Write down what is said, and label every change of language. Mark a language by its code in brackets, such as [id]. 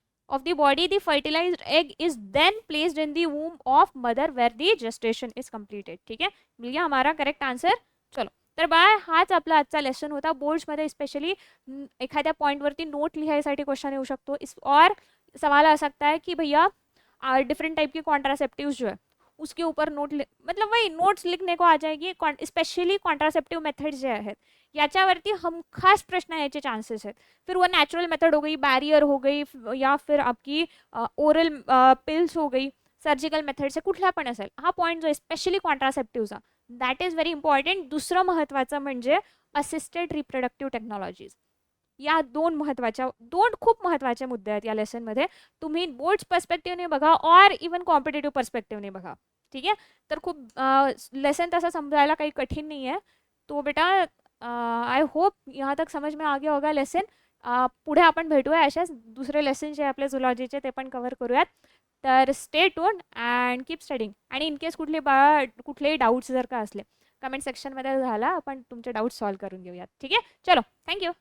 [en] Of the body the fertilised egg is then placed in the womb of mother where the gestation is completed. [hi] ठीक है, मिल गया हमारा correct answer. [mr] चलो, तर bye हाच आपला आजचा लेसन होता. बोर्ड्समध्ये स्पेशली एखाद्या पॉईंटवरती नोट लिहायसाठी क्वेश्चन येऊ शकतो. [hi] और सवाल आ सकता है कि भैया डिफरेंट टाइप की कॉन्ट्रासेप्टिव्स जो है उसके ऊपर मतलब वही नोट्स लिखने को आ जाएगी. [mr] स्पेशली कॉन्ट्रासेप्टिव्ह मेथड्स जे आहेत याच्यावरती हम खास प्रश्न याचे चांसेस आहेत. [hi] फिर वो नेचुरल मेथड हो गई, बैरियर हो गई, या फिर आपकी ओरल पिल्स हो गई, सर्जिकल मेथड से [mr] कुठला पण असेल. हा पॉईंट जो आहे specially कॉन्ट्रासेप्टिव्हचा, [en] That is very important. [mr] दुसरं महत्त्वाचं म्हणजे असिस्टेड रिप्रोडक्टिव्ह टेक्नॉलॉजीज. या दोन खूप महत्त्वाचे मुद्दे आहेत या लेसनमध्ये. तुम्ही बोर्ड्स पर्स्पेक्टिव्हने बघा और इवन कॉम्पिटेटिव्ह पर्स्पेक्टिव्हने बघा. ठीक आहे, तर खूप लेसन तसा समजायला काही कठीण नाही आहे. [hi] तो बेटा आय होप यहाँ तक समझ में आ गया होगा लेसन. [mr] पुढे आपण भेटूया अशाच दुसरे लेसन जे आपले झुलॉजीचे ते पण कव्हर करूयात. तर [en] Stay tuned and keep studying. [mr] आणि इनकेस कुठलेही डाऊट्स जर का असले कमेंट सेक्शनमध्ये झाला, आपण तुमचे डाऊट्स सॉल्व्ह करून घेऊयात. ठीक आहे, चलो, थँक्यू.